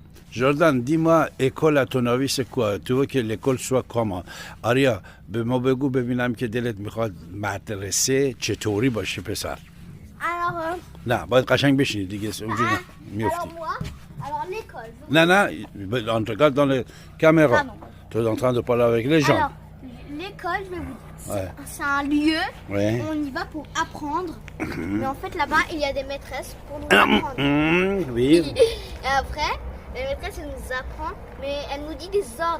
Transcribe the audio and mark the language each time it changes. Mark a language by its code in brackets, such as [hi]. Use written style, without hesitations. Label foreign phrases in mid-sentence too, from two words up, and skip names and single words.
[fr] Jordan, dis-moi, école à ton avis c'est quoi? Tu veux que l'école soit comment? [fa] آریا به ما بگو ببینم که دلت میخواد مدرسه چطوری باشه پسر. [fr] Alors, [fa] نه باید قشنگ بشینی دیگه اونجوری میفتی. [fr] alors moi, alors l'école. نه on te regarde dans les caméras. Pardon. Tu es en train de parler avec les gens. Alors, l'école, je vais vous dire, Ouais. c'est un lieu Ouais. où on y va pour apprendre. Mais en fait, là-bas, il y a des maîtresses pour nous apprendre. Oui. Et après, la maîtresse, elle nous apprend, mais elle nous dit des ordres.